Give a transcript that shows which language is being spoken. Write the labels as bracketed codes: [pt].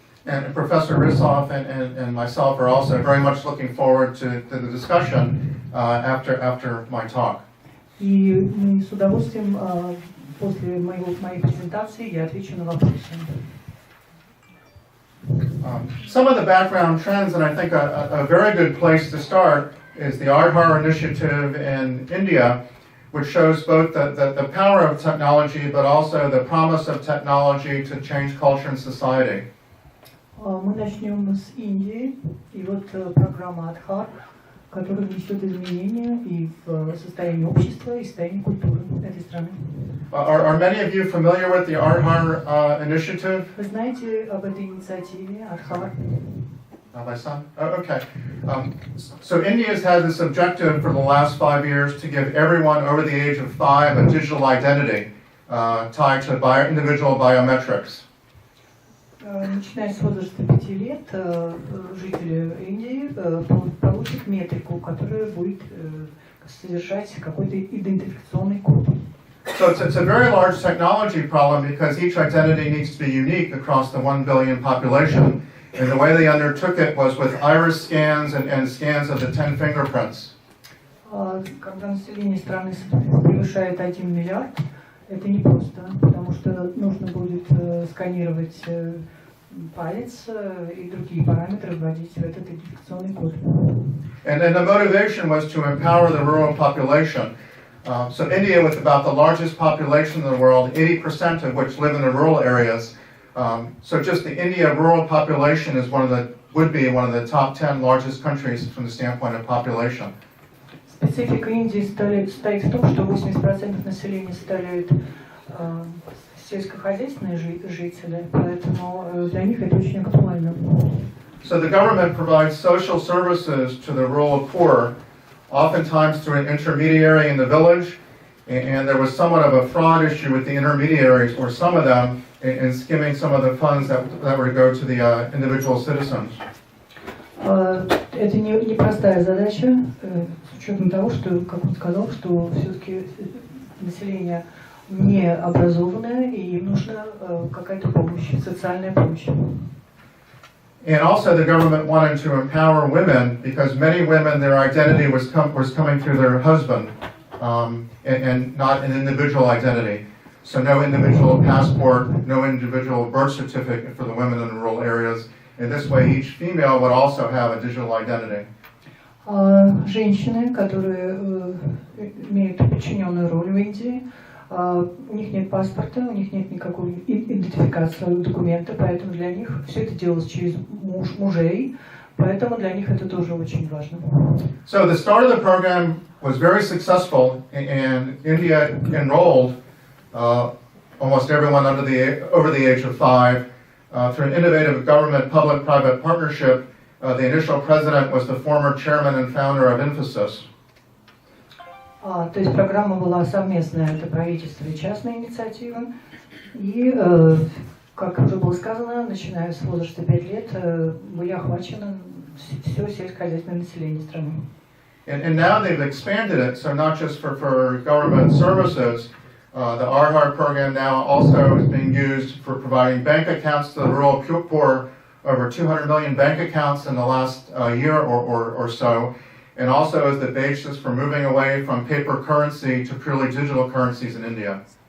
[en] And Professor Rissoff and myself are also very much looking forward to the discussion after my talk. [ru] И мы с удовольствием после моей презентации я отвечу на вопросы. [en] Some of the background trends, and I think a very good place to start, is the Aadhaar initiative in India, which shows both the power of technology, but also the promise of technology to change culture and society. [ru] Мы начнем с Индии, и вот вот программа «Адхар», которая внесет изменения и в состояние общества, и в состояние культуры этой страны. [en] Are many of you familiar with the Adhar initiative? [ru] Вы знаете об этой инициативе «Адхар»? [en] My son? Oh, okay. So India has had this objective for the last 5 years to give everyone over the age of 5 a digital identity tied to individual biometrics. [ru] Начиная с возраста 5 лет, жители Индии получат метрику, которая будет содержать какой-то идентификационный код. [en] So it's a very large technology problem because each identity needs to be unique across the 1 billion population. And the way they undertook it was with iris scans and scans of the 10 fingerprints. [ru] Когда население страны превышает 1 миллиард, это не просто, потому что нужно будет сканировать палец и другие параметры вводить в этот идентификационный код. [en] And the motivation was to empower the rural population. So India, with about the largest population in the world, 80% of which live in the rural areas. So just the India rural population is would be one of the top 10 largest countries from the standpoint of population. [ru] Специфика Индии состоит в том, что 80% населения составляют сельскохозяйственные жители, поэтому для них это очень актуально. [en] So the government provides social services to the rural poor, oftentimes through an intermediary in the village, and there was somewhat of a fraud issue with the intermediaries, or some of them, in skimming some of the funds that were to go to the individual citizens. [ru] Это непростая задача, с учетом того, что, как он сказал, что все-таки население не образованное, и им нужна какая-то помощь, социальная помощь. [en] And also the government wanted to empower women because many women, their identity was coming through their husband, and not an individual identity. So no individual passport, no individual birth certificate for the women in the rural areas. In this way, each female would also have a digital identity. [ru] Женщины, которые имеют подчиненную роль в Индии, у них нет паспорта, у них нет никакой идентификации документа, поэтому для них все это делалось через мужей, поэтому для них это тоже очень важно. [en] So the start of the program was very successful, and India enrolled almost everyone over the age of 5 through an innovative government-public-private partnership. The initial president was the former chairman and founder of Infosys. [ru] То есть программа была совместная, это правительство и частная инициатива. И, как уже было сказано, начиная с возраста 5 лет были охвачены все сельскохозяйственное население страны. [en] And now they've expanded it, so not just for government services. The Adhar program now also is being used for providing bank accounts to the rural poor, over 200 million bank accounts in the last year or so, and also is the basis for moving away from paper currency to purely digital currencies in India.